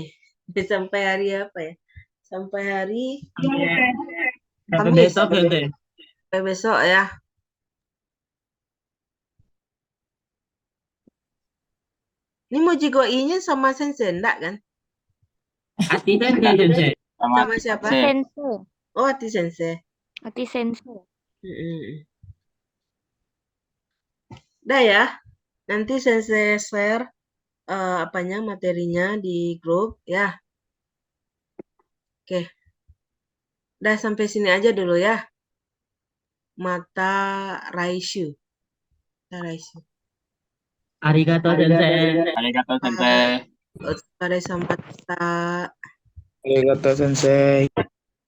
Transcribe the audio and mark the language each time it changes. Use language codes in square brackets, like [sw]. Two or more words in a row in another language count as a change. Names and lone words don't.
[id] Sampai hari apa ya? Sampai hari Sampai Kamis. besok Sensei. Sampai besok ya. Ini Mojigo-i-nya sama sensei enggak kan? Ati Sensei Sensei. Sama siapa? Sensei. Oh, Ati sensei. Ati sensei. Udah ya. Nanti sensei share materinya di grup ya. Oke. Udah sampai sini aja dulu ya. [ja] また来週. また来週. ありがとう先生. ありがとう先生. [id] Otsukare sampai [ja] ありがとう先生.